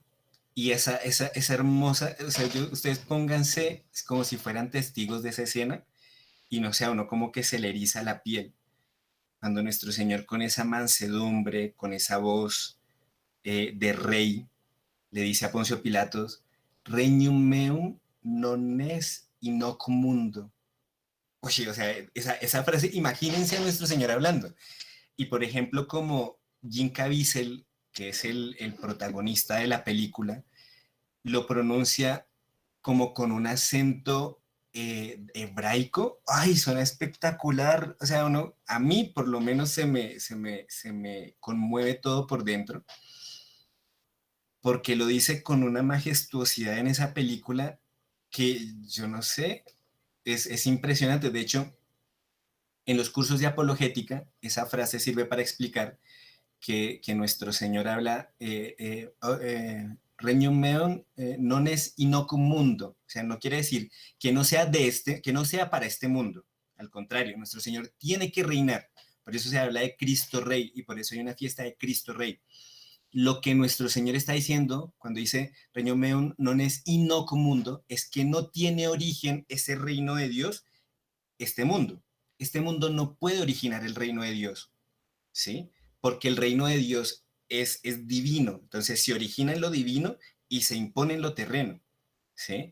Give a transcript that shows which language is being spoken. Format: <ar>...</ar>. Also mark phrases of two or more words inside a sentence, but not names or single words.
<es>Y esa hermosa, o sea, ustedes pónganse como si fueran testigos de esa escena, y no sé, a uno como que se le eriza la piel, cuando nuestro Señor con esa mansedumbre, con esa voz de rey, le dice a Poncio Pilatos,</es> <la>regnum meum non es in hoc mundo.</la> <es>Oye, o sea, esa frase, imagínense a nuestro Señor hablando. Y por ejemplo, como Jim Caviezel, que es el protagonista de la película, lo pronuncia como con un acento hebraico, ay, suena espectacular. O sea, a mí por lo menos se me conmueve todo por dentro, porque lo dice con una majestuosidad en esa película que yo no sé, es impresionante. De hecho, en los cursos de apologética, esa frase sirve para explicar que nuestro Señor habla,</es> <la>regnum meum non es inoculum mundo,</la> <es>o sea, no quiere decir que no sea que no sea para este mundo, al contrario, nuestro Señor tiene que reinar, por eso se habla de Cristo Rey y por eso hay una fiesta de Cristo Rey. Lo que nuestro Señor está diciendo cuando dice</es> <la>regnum meum non es inoculum mundo</la> <es>es que no tiene origen ese reino de Dios, este mundo. Este mundo no puede originar el reino de Dios, ¿sí? Porque el reino de Dios es divino, entonces se origina en lo divino y se impone en lo terreno, ¿sí?</es>